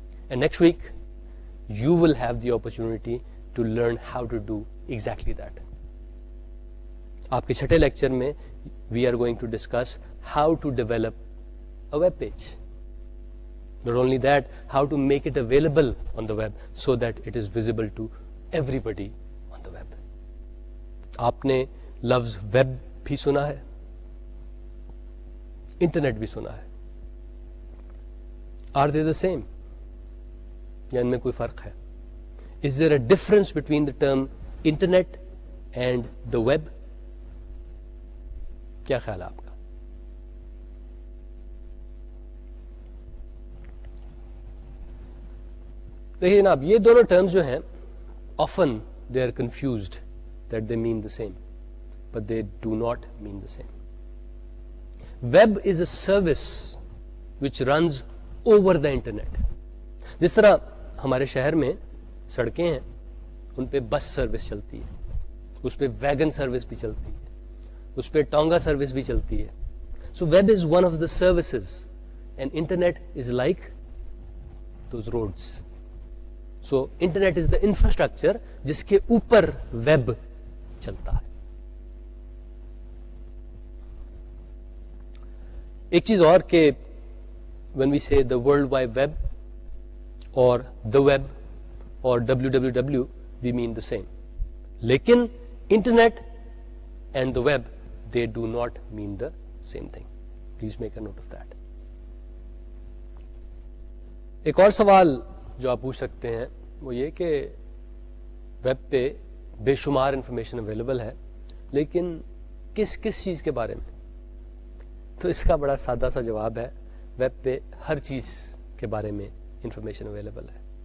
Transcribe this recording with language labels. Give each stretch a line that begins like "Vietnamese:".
English: And next week you will have the opportunity to learn how to do exactly that.
Urdu: آپ کے چھٹے lecture میں
English: We are going to discuss how to develop a web page. Not only that, how to make it available on the web so that it is visible to everybody on the web.
Urdu: آپ نے لفظ web بھی سنا ہے, internet بھی سنا ہے.
English: are they the same
Urdu: یا ان میں کوئی فرق ہے؟
English: Is there a difference between the term internet and the web?
Urdu: کیا خیال ہے آپ کا؟ دیکھیے جناب, یہ دونوں ٹرمز جو ہیں
English: Often they are confused that they mean the same, but they do not mean the same. Web is a service which runs over the internet.
Urdu: جس طرح ہمارے شہر میں سڑکیں ہیں, ان پہ بس سروس چلتی ہے, اس پہ ویگن سروس بھی چلتی ہے, اس پہ ٹونگا سروس بھی چلتی ہے.
English: So web is one of the services and internet is like those roads. So internet is the infrastructure
Urdu: جس کے اوپر ویب چلتا ہے. ایک چیز اور کہ
English: when we say the world wide web or the web or www we mean the same,
Urdu: لیکن internet
English: and the web they do not mean the same thing. Please make a note of that.
Urdu: ایک اور سوال جو آپ پوچھ سکتے ہیں وہ یہ کہ ویب پہ بے شمار انفارمیشن اویلیبل ہے لیکن کس کس چیز کے بارے میں؟ تو اس کا بڑا سادہ سا جواب ہے، ویب پہ ہر چیز کے بارے میں انفارمیشن اویلیبل ہے.